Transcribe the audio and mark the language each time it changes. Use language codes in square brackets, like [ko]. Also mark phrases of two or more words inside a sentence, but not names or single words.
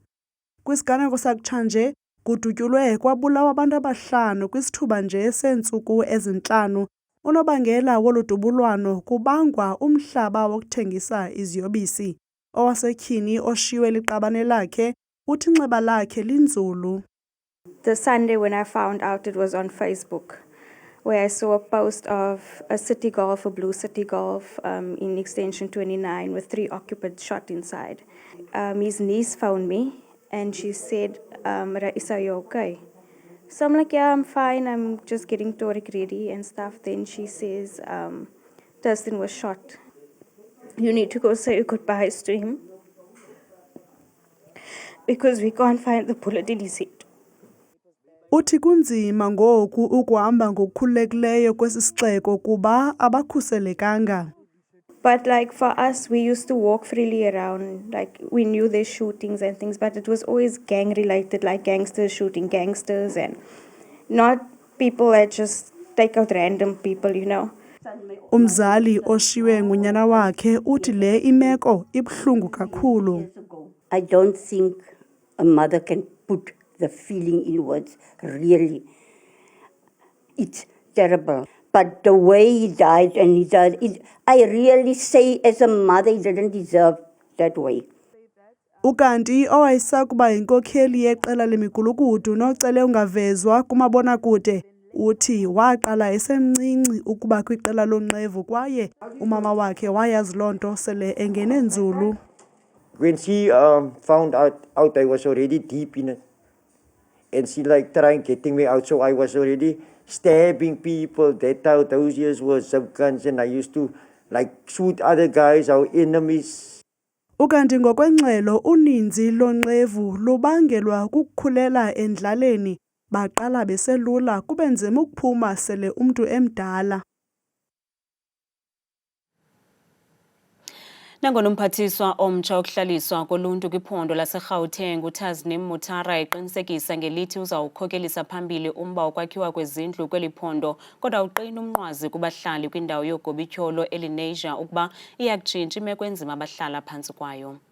[xh] Kwisiganeko sakutshanje kudutyulwe kwabulawa abantu abahlanu kwisithuba nje seentsuku ezintlanu. Unobangela woludubulwano kubangwa umhlaba wokuthengisa iziyobisi. Owasetyhini oshiywe liqabane lakhe uthi inxeba lakhe linzulu. [en] The Sunday when I found out, it was on Facebook, where I saw a post of a city golf, a blue city golf in extension 29 with 3 occupants shot inside. His niece found me and she said, Raisa, are you okay? So I'm like, yeah, I'm fine. I'm just getting Torik ready and stuff. Then she says, Thurston was shot. You need to go say your goodbyes to him because we can't find the bullet in his head. [xh] Uthi kunzima ngoku ukuhamba ngokukhululekileyo kwesi sixeko kuba abakhuselekanga. [en] But like for us, we used to walk freely around. Like we knew there's shootings and things, but it was always gang related, like gangsters shooting gangsters and not people that just take out random people, you know. [xh] Umzali oshiwe ngunyana wakhe uthi le imeko ibuhlungu kakhulu. [en] I don't think a mother can put the feeling in words, really. it's terrible. But the way he died, I really say as a mother, he didn't deserve that way. [xh] Ukanti owayesakuba yinkokheli yeqela lemigulukudu nocele ungavezwa kumabonakude uthi waqala esemncinci ukuba kwiqela lonqevu kwaye umama wakhe wayazi loo nto sele engene nzulu. [en] When she found out I was already deep in it, and she like trying getting me out, so I was already stabbing people. Those years were some guns, and I used to like shoot other guys, our enemies. [xh] Ukanti ngokwengxelo uninzi lonqevu lubangelwa kukukhulela endlaleni baqala beselula kube nzima ukuphuma sele umntu emdala. Nangona umphathiswa omtsha wokuhlaliswa koluntu kwiphondo laseGauteng uTasneem Mutara eqinisekisa ngelithi uzawukhokelisa phambili umba wokwakhiwa kwezindlu kweli phondo, kodwa uqina umnqwazi kubahlali kwindawo yogobityholo eLenasia ukuba iyakutshintsha imeko enzima abahlala phantsi kwayo.